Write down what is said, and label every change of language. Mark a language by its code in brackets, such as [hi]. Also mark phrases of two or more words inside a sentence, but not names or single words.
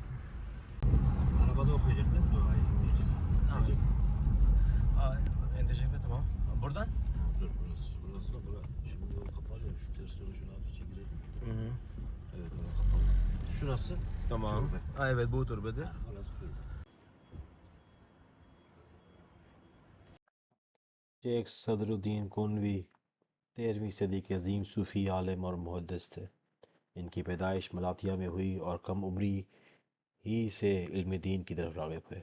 [tr] Arabada okuyacaklar duayı. Tamam. Enteşekkür tamam. Buradan? Dur burası. Burası da bura. Şimdi yol kapalı ya. Şu ters yolu şunu hafif çekilelim. Hı hı. Evet orası kapalı. Şurası. Tamam. Türbe. Ha, evet bu türbede. Orası türbe. [hi] शेख सदरुद्दीन कोनवी 13वीं सदी के अजीम सूफ़ी आलिम और मुहद्दिस थे। इनकी पैदाइश मलातिया में हुई और कम उम्री ही से इल्म दीन की तरफ राग़िब हुए।